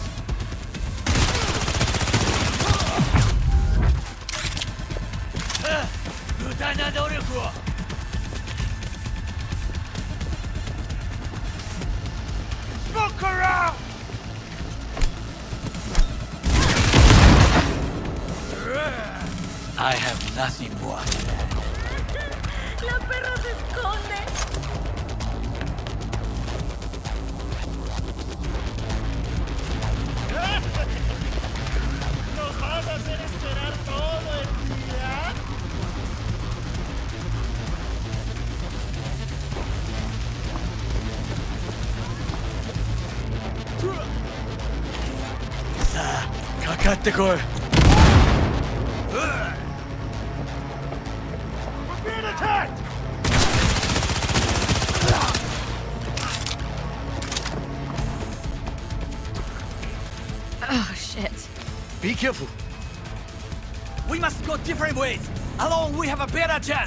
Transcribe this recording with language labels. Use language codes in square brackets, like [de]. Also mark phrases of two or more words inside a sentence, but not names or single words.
[en] Smoke around! I have nothing more. [es] La perra se esconde. ¿Nos vas a hacer esperar todo el día? [ja] Saあ、かかってこい。 [en] We're being attacked! Oh, shit. Be careful. We must go different ways. Alone, we have a better chance.